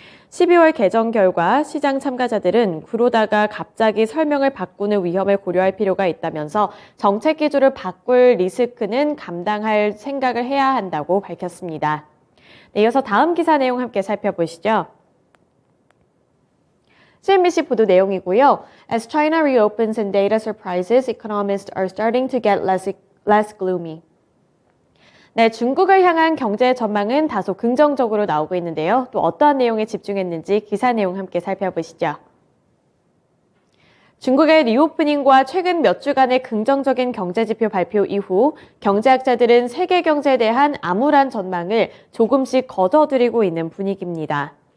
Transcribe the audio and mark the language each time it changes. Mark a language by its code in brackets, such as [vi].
[ko] 12월 개정 결과 시장 참가자들은 구로다가 갑자기 설명을 바꾸는 위험을 고려할 필요가 있다면서 정책 기조를 바꿀 리스크는 감당할 생각을 해야 한다고 밝혔습니다. 네, 이어서 다음 기사 내용 함께 살펴보시죠. CNBC 보도 내용이고요. [en] As China reopens and data surprises, economists are starting to get less gloomy. [ko] 네, 중국을 향한 경제 전망은 다소 긍정적으로 나오고 있는데요. 또 어떠한 내용에 집중했는지 기사 내용 함께 살펴보시죠. 중국의 리오프닝과 최근 몇 주간의 긍정적인 경제지표 발표 이후 경제학자들은 세계 경제에 대한 암울한 전망을 조금씩 거둬들이고 있는 분위기입니다.